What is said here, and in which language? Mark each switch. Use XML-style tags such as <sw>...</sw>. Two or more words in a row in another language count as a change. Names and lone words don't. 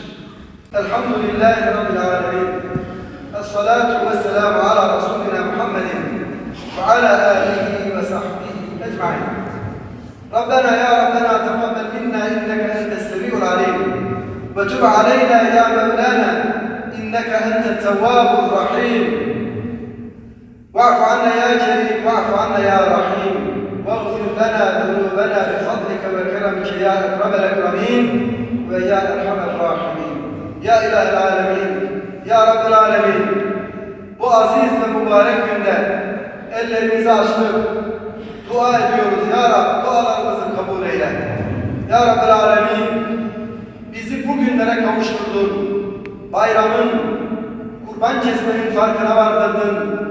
<ar>الحمد لله رب العالمين. الصلاة والسلام على رسولنا محمد وعلى آله وصحبه أجمعين. ربنا يا ربنا تقبل منا إنك أنت السميع العليم وتب علينا يا مولانا إنك أنت التواب الرحيم. واعف عنا يا كريم واعف عنا يا رحيم واغفر لنا ذنوبنا بفضلك وكرمك يا اكرم الاكرمين ويا ارحم الراحمين يا اله العالمين يا رب العالمين.</ar> <tr>Bu aziz ve mübarek günde ellerimizi açtık, dua ediyoruz. Ya Rab, dualarımızı kabul eyle.</tr> <ar>يا رب العالمين,</ar> <tr>bizi bu günlere kavuşturdun. Bayramın, kurban kesmenin farkına vardırdın.</tr>